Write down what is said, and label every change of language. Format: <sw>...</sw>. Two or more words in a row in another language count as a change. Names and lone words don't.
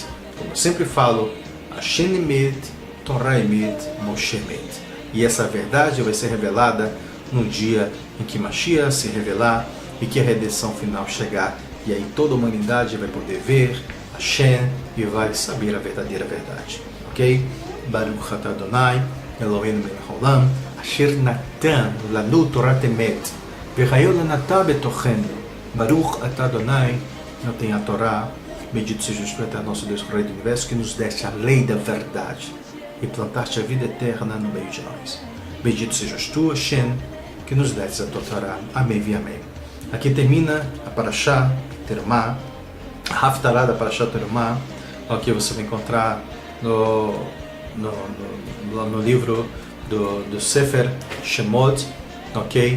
<pt>Como eu sempre falo,</pt> <he>השם אמת תורה אמת משה אמת.</he> <pt>E essa verdade vai ser revelada no dia em que Mashiach se revelar e que a redenção final chegar. E aí toda a humanidade vai poder ver Hashem e vai saber a verdadeira verdade. Ok?</pt> <he>ברוך אתה אדוני אלהינו מלך העולם אשר נתן לנו תורת אמת וחיי עולם נטע בתוכנו. ברוך אתה אדוני,</he> <pt>eu tenho a Torá. Bendito seja o Eterno nosso Deus, Rei do Universo, que nos deste a lei da verdade e plantaste a vida eterna no meio de nós. Bendito sejas tu, Hashem, que nos deste a tua Torá. Amém e amém. Aqui termina a</pt> <he>פרשת תרומה,</he> <pt>a Haftará da</pt> <he>פרשת תרומה,</he> <pt>que você vai encontrar no livro do</pt> <he>ספר שמות,</he> <pt>ok?</pt>